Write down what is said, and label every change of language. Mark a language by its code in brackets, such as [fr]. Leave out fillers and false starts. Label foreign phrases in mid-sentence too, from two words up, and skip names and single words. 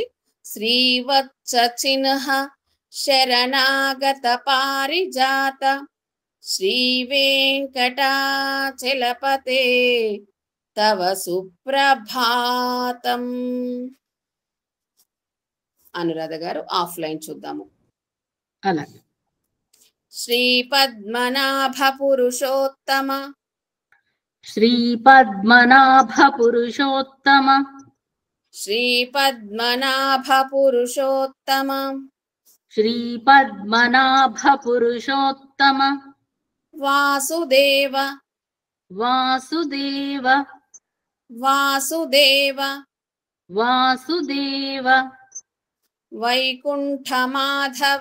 [sa] శ్రీవత్స చిహ్న శరణాగత పారిజాత శ్రీవేంకటాచలపతే తవ సుప్రభాతం. [te] అనురాధ గారు ఆఫ్లైన్ చూద్దాము. అలాగే. [sa] శ్రీపద్మనాభ పురుషోత్తమ श्रीपद्मनाभ पुरुषोत्तम శ్రీపద్మనాభ పురుషోత్తమ श्रीपद्मनाभ पुरुषोत्तम వాసుదేవ वासुदेव వాసుదేవ वासुदेव వైకుంఠ మాధవ